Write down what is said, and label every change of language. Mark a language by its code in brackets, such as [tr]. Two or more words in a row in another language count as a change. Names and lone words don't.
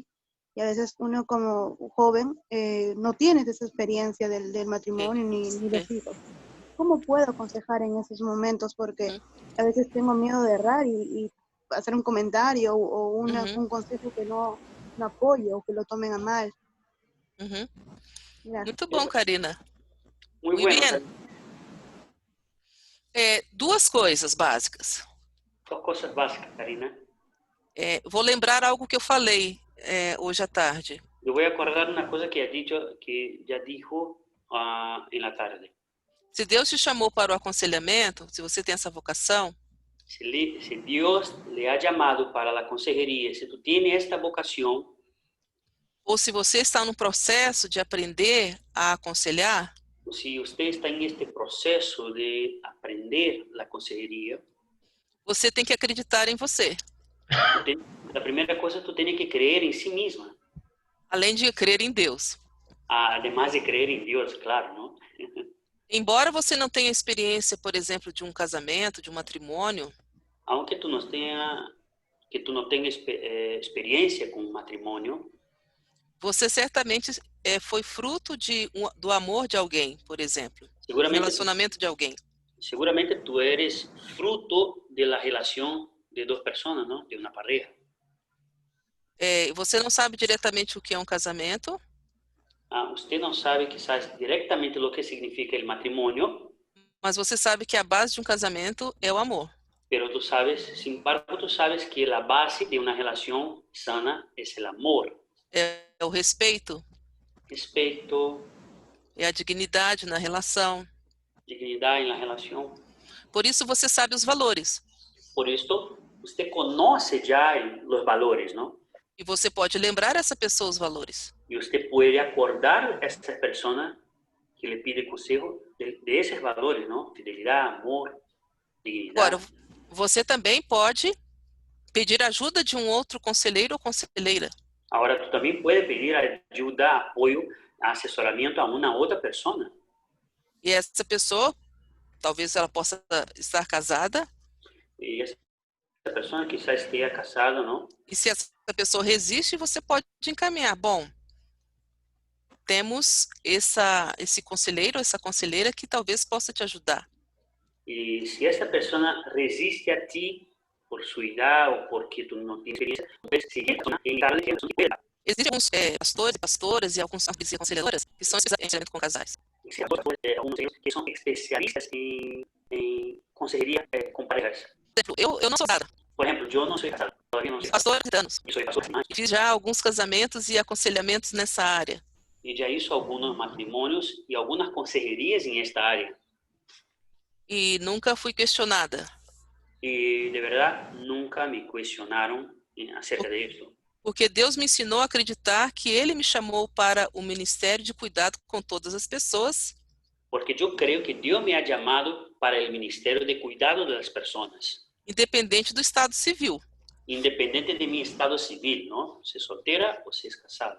[es] Y a veces uno como joven no tiene esa experiencia del matrimonio ni los hijos. ¿Cómo puedo aconsejar en esos momentos? Porque a veces tengo miedo de errar y hacer un comentario o un consejo que no apoye o que lo tomen a mal. [pt] Muito bom, Karina. [es] Muy bueno. Bien. [pt] Duas coisas básicas. [es] Dos cosas básicas, Karina. [pt] Vou lembrar algo que eu falei hoje à tarde. [es] Yo voy a acordar una cosa que ya dijo en la tarde. [pt] Se Deus te chamou para o aconselhamento, se você tem essa vocação, [es] Si Dios le ha llamado para la consejería, si tú tienes esta vocación, [pt] ou se você está no processo de aprender a aconselhar, [es] o si usted está en este proceso de aprender la consejería, [pt] você tem que acreditar em você. [es] La primera cosa, tú tienes que creer en sí misma. [pt] Além de crer em Deus. [es] Además de creer en Dios, claro, ¿no? [pt] Embora você não tenha experiência, por exemplo, de um casamento, de um matrimônio, [es] Aunque tú no tengas que tu [pt] não tenha experiência com matrimônio, você certamente foi fruto do amor de alguém, por exemplo, do [es] seguramente, [pt] relacionamento de alguém. [es] seguramente tu eres fruto de la relación de dos personas, ¿no? De una pareja. [pt] Você não sabe diretamente o que é um casamento, [es] Usted [pt] não sabe [es] quizás [pt] diretamente o que [es] significa el matrimonio, [pt] mas você sabe que a base de um casamento é o amor. [es] pero tú sabes, sin embargo, tú sabes que la base de una relación sana es el amor, [pt] É o respeito, [es] respeto, [pt] é a dignidade na relação. [es] dignidad en la relación. [pt] Por isso você sabe os valores. [es] Por esto, usted conoce ya los valores, ¿no? [pt] E você pode lembrar essa pessoa os valores. [es] Y usted puede acordar a esa persona que le pide consejo de esos valores, ¿no? Fidelidad, amor, dignidad. [pt] Agora, você também pode pedir ajuda de um outro conselheiro ou conselheira. [es] Ahora, tú también puedes pedir ayuda, apoyo, asesoramiento a una otra persona. [pt] E essa pessoa, talvez ela possa estar casada. [es] Y esa persona quizás esté casada, ¿no? [pt] E se essa pessoa resiste, você pode encaminhar. Bom, temos esse conselheiro, essa conselheira que talvez possa te ajudar. [es] Y si esa persona resiste a ti por su edad o porque tú no tienes experiencia, puedes seguir en darle tiempo. [pt] Existem alguns pastores e pastoras e alguns aconselhadoras que são especializados com casais. [es] Algunos de ellos que son especialistas en consejería con parejas. [pt] Por exemplo, eu não sou casada. [es] Por ejemplo, yo no soy casado, todavía no soy [pt] Pastor [es] casado. [pt] há anos. [es] Yo soy pastor hace años. [pt] Fiz já alguns casamentos e aconselhamentos nessa área. [es] Y ya hizo algunos matrimonios y algunas consejerías en esta área. [pt] E nunca fui questionada. [es] Y de verdad nunca me cuestionaron acerca de esto. [pt] Porque Deus me ensinou a acreditar que Ele me chamou para o ministério de cuidado com todas as pessoas. [es] Porque yo creo que Dios me ha llamado para el ministerio de cuidado de las personas. [pt] Independente do estado civil. [es] Independiente de mi estado civil, ¿no? Se soltera o se es casada.